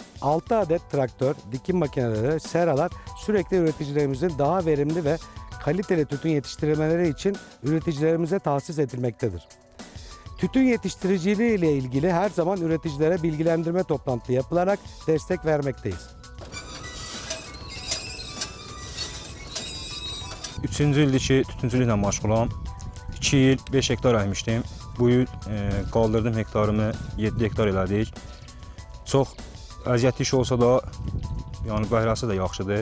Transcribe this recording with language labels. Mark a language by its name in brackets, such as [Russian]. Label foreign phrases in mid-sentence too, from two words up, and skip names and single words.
[Turkish] 6 adet traktör, dikim makineleri, seralar sürekli üreticilerimizin daha verimli ve kaliteli tütün yetiştirmeleri için üreticilerimize tahsis edilmektedir. Tütün yetiştiriciliği ile ilgili her zaman üreticilere bilgilendirme toplantısı yapılarak destek vermekteyiz. [Azerbaijani] 3-cü ildir ki, tütüncülüklə məşğulam. 2 il 5 hektar əkmişdim. Bu il qaldırdım hektarımı 7 hektar elədik. Çox əziyyətli iş olsa da, yəni bəhrəsi də yaxşıdır.